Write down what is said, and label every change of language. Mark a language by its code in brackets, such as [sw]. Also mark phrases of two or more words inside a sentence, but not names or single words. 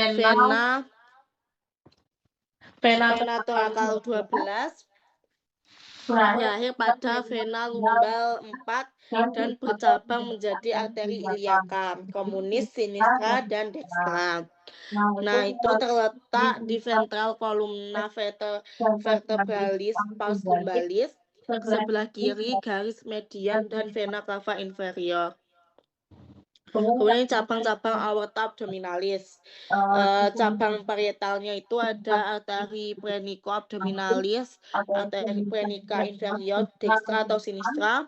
[id] vena torakal 12 berakhir pada vena lumbal 4 dan bercabang menjadi arteri iliaka, communis, sinistra, dan dextra. Nah, itu terletak di ventral [la] columna vertebralis pars lumbalis, [id] sebelah kiri garis median dan [la] vena cava inferior. [id] Kemudian cabang-cabang [la] aorta abdominalis. [id] Cabang parietalnya itu ada arteri prenico-abdominalis, arteri [la] prenica inferior dextra [id] atau sinistra.